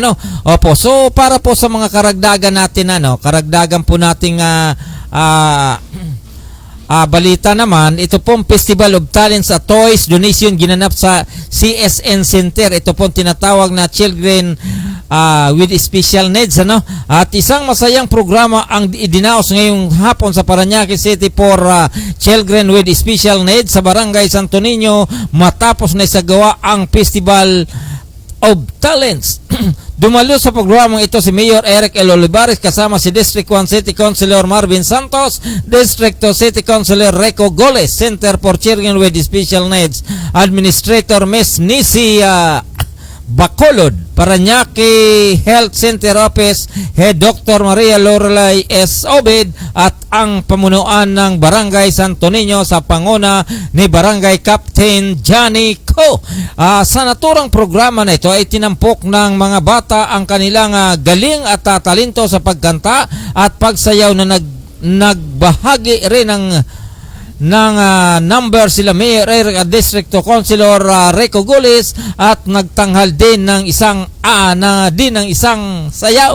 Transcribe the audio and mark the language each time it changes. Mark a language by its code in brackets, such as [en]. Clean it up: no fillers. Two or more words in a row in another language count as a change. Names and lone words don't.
[tl] So para po sa mga karagdagan natin, karagdagan po nating balita naman, ito pong Festival of Talents at Toys Donation ginanap sa CSN Center. Ito pong tinatawag na Children with Special Needs. At isang masayang programa ang idinaos ngayong hapon sa Parañaque City for Children with Special Needs sa Barangay Santo Niño matapos na isagawa ang Festival of Talents. Dumalo sa programang ito si Mayor Eric L. Olivares kasama si District 1 City Councilor Marvin Santos, District 2 City Councilor Reco Goles, Center for Children with Special Needs Administrator Ms. Nisi Bacolod, Parañaque Health Center Office Head Dr. Maria Lorelay S. Obed at ang pamunuan ng Barangay Santo Niño sa panguna ni Barangay Captain Johnny Co. Sa naturang programa na ito ay tinampok ng mga bata ang kanilang galing at talento sa pagkanta at pagsayaw na nagbahagi rin ng number sila Mayor Eric at District 2 Councilor Reco Gulis at nagtanghal din ng isang sayaw.